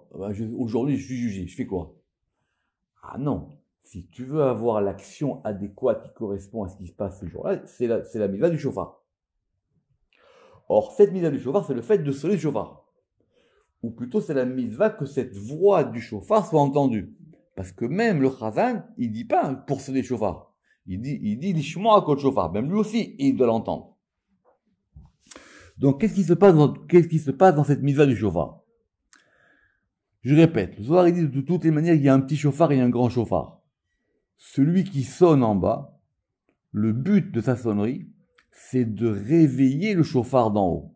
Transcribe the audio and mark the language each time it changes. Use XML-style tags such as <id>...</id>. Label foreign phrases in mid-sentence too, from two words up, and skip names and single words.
<fr>Aujourd'hui, je suis jugé, je fais quoi? Ah non, si tu veux avoir l'action adéquate qui correspond à ce qui se passe ce jour-là, c'est la mitzvah du shofar. Or, cette mitzvah du shofar, c'est le fait de sonner le shofar. Ou plutôt, c'est la mitzvah que cette voix du shofar soit entendue. Parce que même le chazan, il dit pas pour sonner le shofar. Il dit</fr> <he>לשמוע קול שופר.</he> <fr>Même lui aussi, il doit l'entendre. Donc, qu'est-ce qui se passe dans cette mitzvah du shofar? Je répète, le Zohar dit de toutes les manières, il y a un petit shofar et un grand shofar. Celui qui sonne en bas, le but de sa sonnerie, c'est de réveiller le shofar d'en haut.</fr>